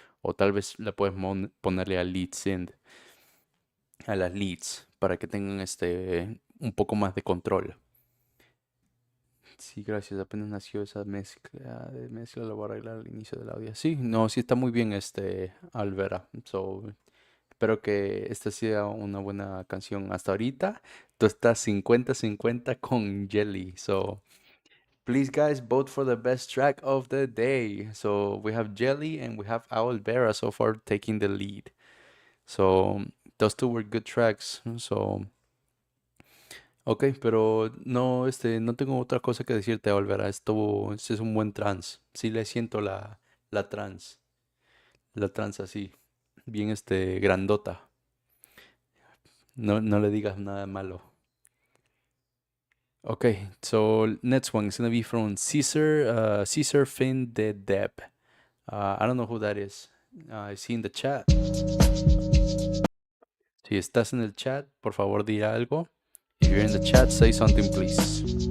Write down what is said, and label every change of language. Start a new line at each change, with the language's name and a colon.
Spanish: O tal vez le puedes ponerle al lead synth, a las leads, para que tengan un poco más de control. Sí, gracias. Apenas nació esa mezcla. De mezcla lo voy a arreglar al inicio del audio. Sí, no, sí está muy bien Alvera. So, Espero que esta sea una buena canción. Hasta ahorita, tú estás 50-50 con Jelly.
English: So, please, guys, vote for the best track of the day. So, we have Jelly and we have Owl Vera so far taking the lead. So, those two were good tracks.
Spanish: So, ok, pero no, no tengo otra cosa que decirte, Olvera. Este es un buen trance. Sí le siento la trance así, bien grandota. No, no le digas nada malo.
English: Okay, so next one is gonna be from Caesar Finn de Deb. I don't know who that is. I see in the chat.
Spanish: Si estás en el chat, por favor di algo.
English: If you're in the chat, say something, please.